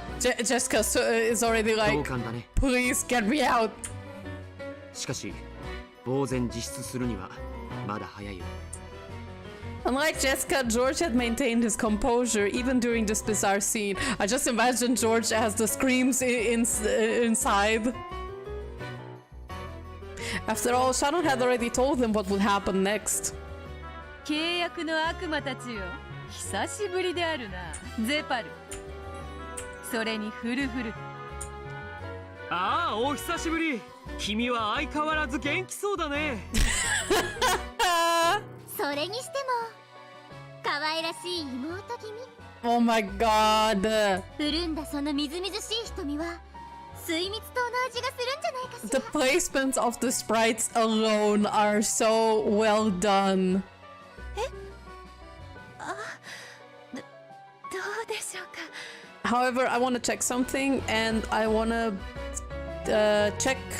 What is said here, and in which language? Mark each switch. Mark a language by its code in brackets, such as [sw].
[en] Jessica is already like, please get me out. [ja] しかし、呆然自失するにはまだ早いよ。 [en] Unlike Jessica, George had maintained his composure even during this bizarre scene. I just imagine George as the screams inside. After all, Shannon had already told him what would happen next. [ja] 契約の悪魔たちよ、久しぶりであるな、ゼパル。それにフルフル。ああ、お久しぶり。君は相変わらず元気そうだね。それにしても可愛らしい妹君。 [en] Oh my god. [ja] 潤んだそのみずみずしい瞳は水蜜糖の味がするんじゃないかし [en] The [ja] ら。 [en] placements of the sprites alone are so well done. [ja] どうでしょうか。 [en] However, I want to check something, and I want to check.